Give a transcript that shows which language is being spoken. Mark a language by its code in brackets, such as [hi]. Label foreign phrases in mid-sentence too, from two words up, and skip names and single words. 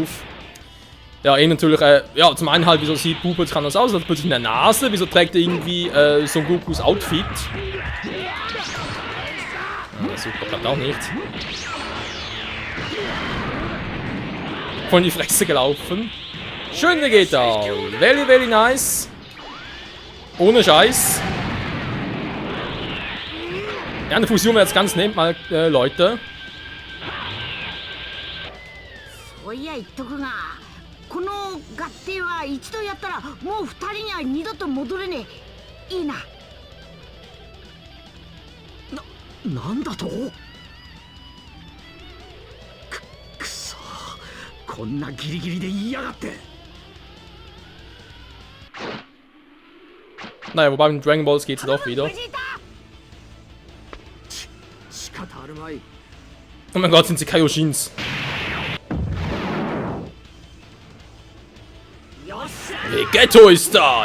[de] Ja, natürlich, ja, zum einen halt, wieso sieht Buu plötzlich anders aus? Er hat plötzlich in der Nase, wieso trägt er irgendwie Son Gokus Outfit? Ja, super, klappt auch nicht. Voll in die Fresse gelaufen. Schön, wie geht da? [en] Very, very nice. [de] Ohne Scheiß. Ja, eine Fusion wäre jetzt ganz nett mal, Leute. [ja] そういや言っとくが、この合体は一度やったらもう二人には二度と戻れねえ。いいな。なんだと？くそ、こんなギリギリで言いやがって。 [de] Naja, wobei mit Dragon Balls geht's doch wieder. Oh mein Gott, sind sie Kaioshins. Vegetto ist da!